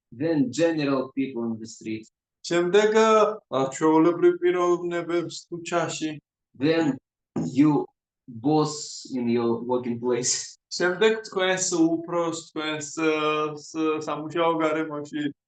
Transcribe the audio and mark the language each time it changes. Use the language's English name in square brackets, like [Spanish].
[English] Then general people on the street. [Georgian] შემდეგ ჩვეულებრივ პიროვნებებს ქუჩაში. [English] Then you boss in your working place. [Georgian] შემდეგ თქვენს უფროს თქვენს სამუშაო გარემოში.